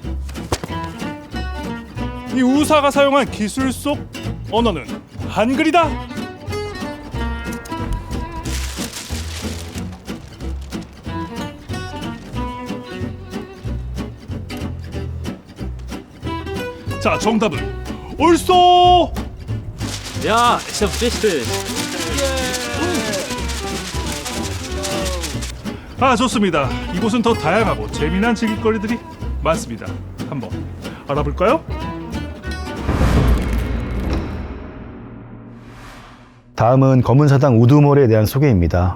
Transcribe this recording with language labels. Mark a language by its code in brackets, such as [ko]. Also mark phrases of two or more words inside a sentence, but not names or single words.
[ko] 이 우사가 사용한 기술 속 언어는 한글이다. 자, 정답은 옳소. [nl] Ja, ik heb wisten. [ko] 아, 좋습니다. 이곳은 더 다양하고 재미난 즐길거리들이 많습니다. 한번 알아볼까요? 다음은 검은사당 우두머리에 대한 소개입니다.